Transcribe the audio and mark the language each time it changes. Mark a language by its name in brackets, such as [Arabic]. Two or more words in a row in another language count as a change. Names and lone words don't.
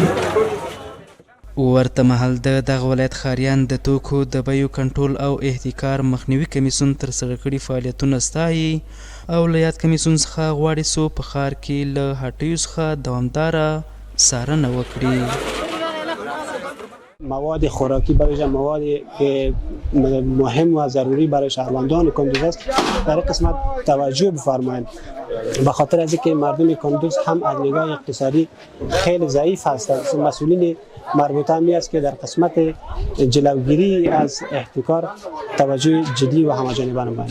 [Pashto] ورته مهال د دغه ولایت ښاریان د توکو د بیو کنټرول او احتکار مخنیوي کمیسیون ترسره کړي فعالیتونه ستایي او له یاد کمیسیون څخه غواړي څو په ښار کې له هټیو څخه دوامداره څارنه وکړي. [Persian] مواد خوراکی برای موادی که مهم و ضروری برای شهروندان کندوز است در این قسمت توجه بفرمایید، به خاطر از اینکه مردم کندوز هم از نگاه اقتصادی خیلی ضعیف هستند. مسئولین مربوطه می است که در قسمت جلوگیری از احتکار توجه جدی و همه‌جانبه نمایند.